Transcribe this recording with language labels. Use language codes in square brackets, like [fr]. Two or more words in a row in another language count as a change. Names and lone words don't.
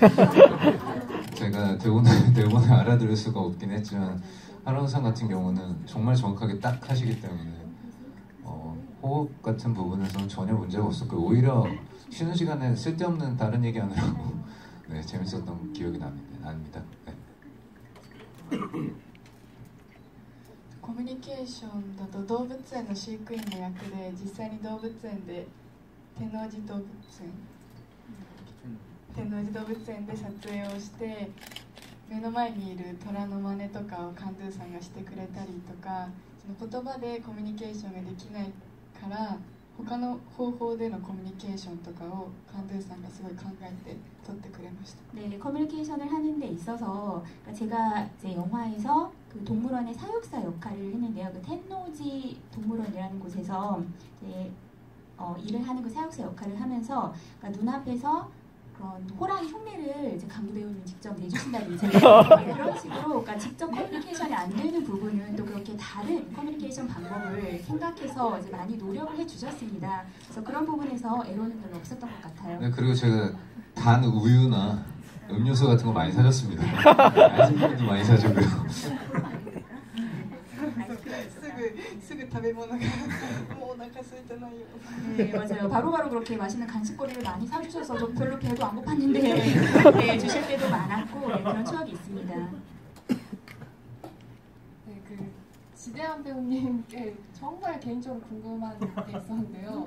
[ko] 제가 대본을 알아들을 수가 없긴 했지만 하루나 상 같은 경우는 정말 정확하게 딱 하시기 때문에 호흡 같은 부분에서는 전혀 문제가 없었고 오히려 쉬는 시간에 쓸데없는 다른 얘기하느라고 네, 재밌었던 기억이 납니다. 네. [ja] コミュニケーションだと動物園の飼育員の役で実際に動物園で天王寺動物園で撮影をして目の前にいる虎の真似とかをカンドゥさんがしてくれたりとかその言葉でコミュニケーションができないから他の方法でのコミュニケーションとかをカンドゥさんがすごい考えて撮ってくれました. [ko] 네, 커뮤니케이션을 하는 데 있어서 제가 이제 영화에서 그 동물원의 사육사 역할을 했는데요. 그 텐노지 동물원이라는 곳에서 이제 일을 하는 그 사육사 역할을 하면서 그러니까 눈앞에서 그런 호랑이 흉내를 이제 강도 배우님 직접 내주신다든지 그런 식으로 그러니까 직접 커뮤니케이션이 안 되는 부분은 또 그렇게 다른 커뮤니케이션 방법을 생각해서 이제 많이 노력을 해주셨습니다. 그래서 그런 부분에서 애로는 별로 없었던 것 같아요. 네, 그리고 제가 단 우유나 음료수 같은 거 많이 사줬습니다. 아이스크림도 많이 사주고요. [ja] すぐ食べ物がもうお腹空いてないよ. [ko] 네, 맞아요. 바로바로 그렇게 맛있는 간식거리를 많이 사주셔서 저 별로 배도 안 고팠는데 네, 주실 때도 많았고 네, 그런 추억이 있습니다. 네, 그 지대한 배우님께 정말 개인적으로 궁금한 게 있었는데요.